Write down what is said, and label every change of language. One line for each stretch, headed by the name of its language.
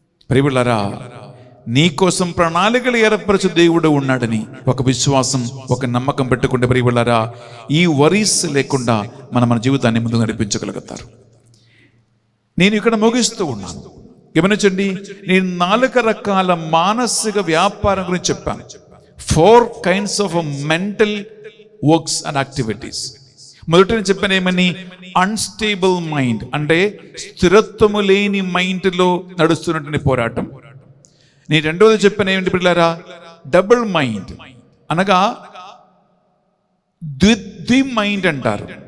Telugu: ప్రియబిడ్డలారా నీ కోసం ప్రణాళికలు ఏర్పరచు దేవుడు ఉన్నాడని ఒక విశ్వాసం, ఒక నమ్మకం పెట్టుకుంటే ప్రియబిడ్డలారా ఈ వరీస్ లేకుండా మన జీవితాన్ని ముందుకు నడిపించగలుగుతారు. నేను ఇక్కడ ముగిస్తూ ఉన్నాను. గమనించండి, నేను 4 రకాల మానసిక వ్యాపారం గురించి చెప్పాను.
English: 4 kinds of mental works and activities.
Telugu: మొదట నేను చెప్పాను ఏమని, అన్స్టేబుల్ మైండ్ అంటే స్థిరత్వము లేని మైండ్లో నడుస్తున్నటువంటి పోరాటం. నేను రెండవది చెప్పాను ఏమిటి పిల్లరా, డబుల్ మైండ్ అనగా ద్వి మైండ్ అంటారు.